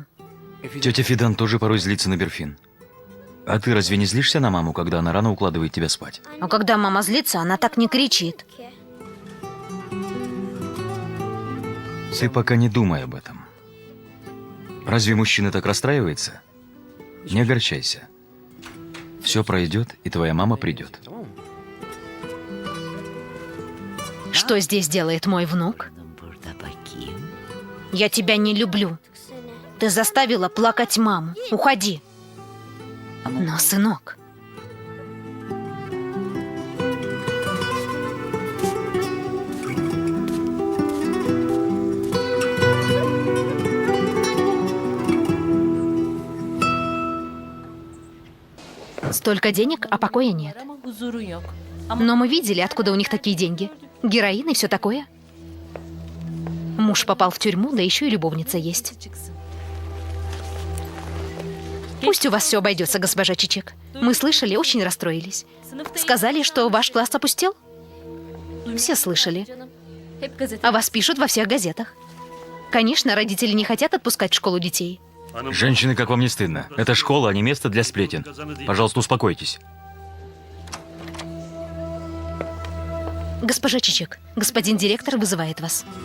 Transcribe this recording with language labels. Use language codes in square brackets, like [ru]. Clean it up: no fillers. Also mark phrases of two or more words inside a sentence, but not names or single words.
[ru] Тетя Фидан тоже порой злится на Берфин. А ты разве не злишься на маму, когда она рано укладывает тебя спать? А когда мама злится, она так не кричит. Ты пока не думай об этом. Разве мужчина так расстраивается? Не огорчайся. Все пройдет, и твоя мама придет. [tr] Tamam mı? [ru] Что здесь делает мой внук? [tr] Burada bakayım. [ru] Я тебя не люблю. Ты заставила плакать маму. Уходи. Но, сынок, столько денег, а покоя нет. [tr] Ama huzurun yok. [ru] Но мы видели, откуда у них такие деньги. Героин и все такое. Муж попал в тюрьму, да еще и любовница есть. [tr] Çıksın. [ru] Пусть у вас все обойдется, госпожа Чичек. Мы слышали, очень расстроились. [tr] Sınıfta [ru] Сказали, что ваш класс опустел? Все слышали. [tr] canım. Hep gazete. [ru] О вас пишут во всех газетах. Конечно, родители не хотят отпускать в школу детей. Женщины, как вам не стыдно? Это школа, а не место для сплетен. Пожалуйста, успокойтесь. Госпожа Чичек, господин директор вызывает вас.